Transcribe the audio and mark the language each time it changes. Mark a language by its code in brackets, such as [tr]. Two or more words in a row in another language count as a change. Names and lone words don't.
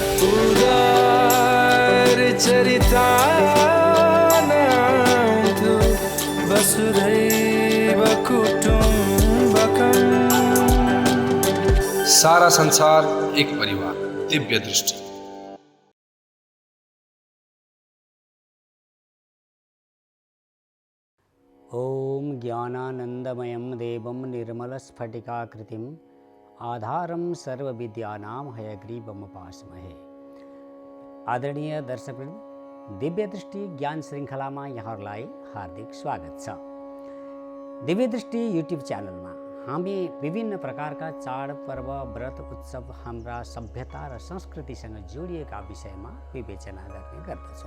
[sa] उदार चरितानां तु वसुधैव कुटुम्बकम्। [ne] सारा संसार एक परिवार, दिव्य दृष्टि। [sa] ओम ज्ञानानंदमयं देवं निर्मलस्फटिकाकृतिम् आधारं सर्वविद्यानां हयग्रीवमुपास्महे। [ne] आदरणीय दर्शकवृन्द, दिव्य दृष्टि ज्ञान श्रृङ्खलामा यहाँहरूलाई हार्दिक स्वागत छ। दिव्य दृष्टि युट्युब च्यानलमा हामी विभिन्न प्रकारका चाड पर्व व्रत उत्सव हाम्रा सभ्यता र संस्कृतिसँग जोडिएका विषयमा विवेचना गर्ने गर्दछौँ।